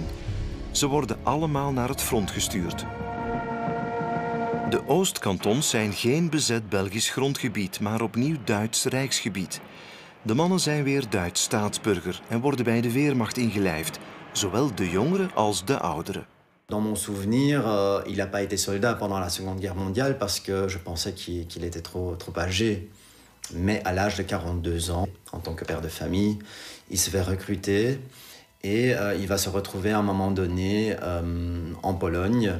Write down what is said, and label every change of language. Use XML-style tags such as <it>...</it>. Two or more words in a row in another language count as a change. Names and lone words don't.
<nl>Ze worden allemaal naar het front gestuurd. De Oostkantons zijn geen bezet Belgisch grondgebied, maar opnieuw Duits rijksgebied. De mannen zijn weer Duits staatsburger en worden bij de Wehrmacht ingelijfd, zowel de jongeren als de ouderen.</nl> <fr>Dans mon souvenir, il n'a pas été soldat pendant la Seconde Guerre mondiale parce que je pensais qu'il était trop âgé. Mais à l'âge de 42 ans, en tant que père de famille, il se fait recruter et il va se retrouver à un moment donné en Pologne.</fr>